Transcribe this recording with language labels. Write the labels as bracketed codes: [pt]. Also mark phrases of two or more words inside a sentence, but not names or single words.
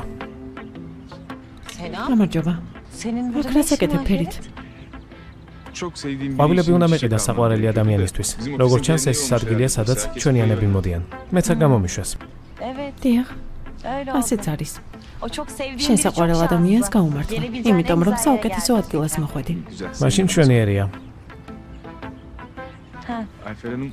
[ka] გამარჯობა. აქ რა საკეთებ ფერით? [tr] Çok sevdiğim bir [ka] ყვავილები უნდა მეყიდა საყვარელი ადამიანისთვის. როგორც ჩანს, ეს ის ადგილია, სადაც ჩვენიანები მოდიან. მეც აქ გამომიშვეს. დიახ, ასეც არის. შენ საყვარელ ადამიანს გაუმართლა, იმიტომ რომ საუკეთესო ადგილას მოხვედი. მაშინ ჩვენიერია. Ayfer'in